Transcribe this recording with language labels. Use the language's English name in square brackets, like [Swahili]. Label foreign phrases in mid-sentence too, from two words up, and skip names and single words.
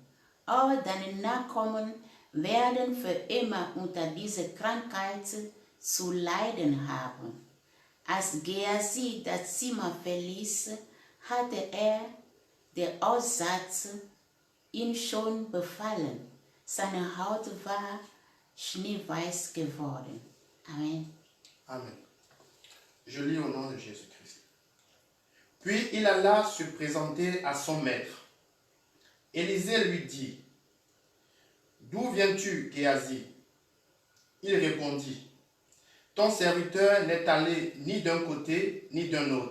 [German] Auch deine Nachkommen werden für immer unter dieser Krankheit zu leiden haben. Als Gehazi das Zimmer verließ, hatte der Aussatz ihn schon befallen. Seine Haut war schneeweiß geworden. Amen. Amen. [French] Je lis au nom de Jésus-Christ. Puis il alla se présenter à son maître. Élisée lui dit, « D'où viens-tu, Géhazi » Il répondit, « Ton serviteur n'est allé ni d'un côté ni d'un autre.